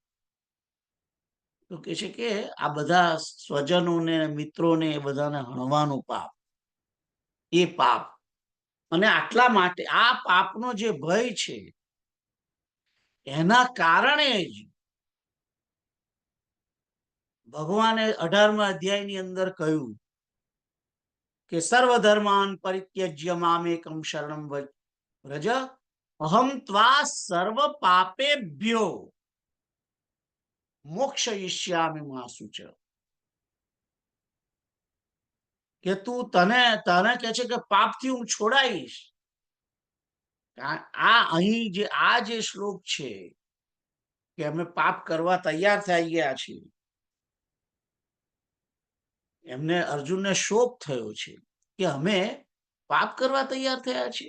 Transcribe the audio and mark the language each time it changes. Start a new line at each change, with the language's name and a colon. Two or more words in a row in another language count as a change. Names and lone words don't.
Gujarati: તો કે છે કે આ બધા સ્વજનોને મિત્રોને બધાને હણવાનું પાપ, એ પાપ. અને આટલા માટે આ પાપનો જે ભય છે એના કારણે જ ભગવાને 18મા અધ્યાયની અંદર કહ્યું કે
Sanskrit: સર્વધર્માન પરિત્યજ્ય મામેકમ શરણમ વ્રજ અહમ ત્વા સર્વ પાપેભ્યો મોક્ષયિષ્યામિ મા શુચ.
Gujarati: કે તું તને કે છે કે પાપથી હું છોડાઈશ. આ જે શ્લોક છે કે અમે પાપ કરવા તૈયાર થઈ ગયા છીએ, એમને અર્જુનને શોક થયો છે કે અમે પાપ કરવા તૈયાર થયા છીએ.